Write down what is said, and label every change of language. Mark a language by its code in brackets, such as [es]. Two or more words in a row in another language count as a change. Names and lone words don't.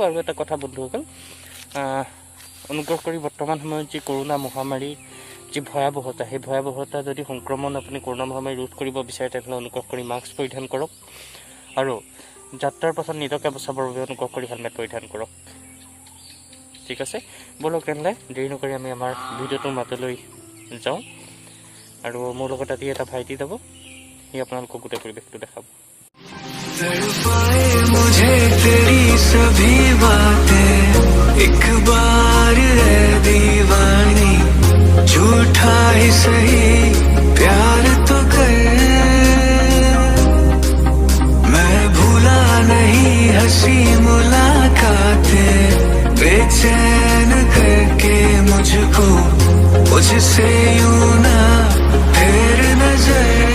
[as] আৰু এটা কথা বন্ধুসকল, অনুগ্ৰহ কৰি বৰ্তমান সময়ত যি কৰোণা মহামাৰী যি ভয়াৱহতা, সেই ভয়াৱহতা যদি সংক্ৰমণ আপুনি কৰোণা মহামাৰী ৰোধ কৰিব বিচাৰে তেনেহ'লে অনুগ্ৰহ কৰি মাস্ক পৰিধান কৰক। আৰু যাত্ৰাৰ পাছত নিজকে বচাবৰ বাবে অনুগ্ৰহ কৰি হেলমেট পৰিধান কৰক। ঠিক আছে, ব'লক তেনেহ'লে দেৰি নকৰি আমি আমাৰ ভিডিঅ'টোৰ মাজলৈ যাওঁ। আৰু মোৰ লগত আজি এটা ভাইটি যাব, সি আপোনালোকক গোটেই পৰিৱেশটো দেখাব। [hi] मुझे तेरी सभी बातें एक बार है दीवानी, झूठा ही सही प्यार तो कर, मैं भूला नहीं हंसी मुलाकातें, बेचैन करके मुझको मुझसे यूं ना फेर नजर,